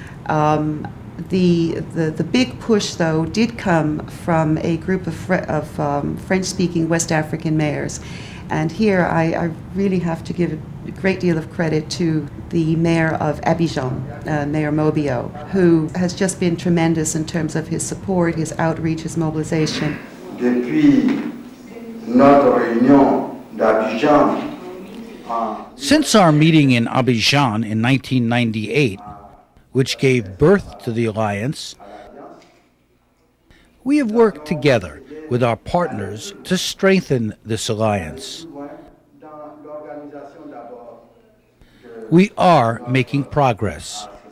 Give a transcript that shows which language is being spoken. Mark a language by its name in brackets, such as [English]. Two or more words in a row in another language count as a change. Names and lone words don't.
[English] The big push, though, did come from a group of French-speaking West African mayors. And here I really have to give a great deal of credit to the mayor of Abidjan, Mayor Mobio, who has just been tremendous in terms of his support, his outreach, his mobilization. [French] Depuis notre réunion d'Abidjan, [English] Since our meeting in Abidjan in 1998, which gave birth to the alliance, we have worked together with our partners to strengthen this alliance. We are making progress.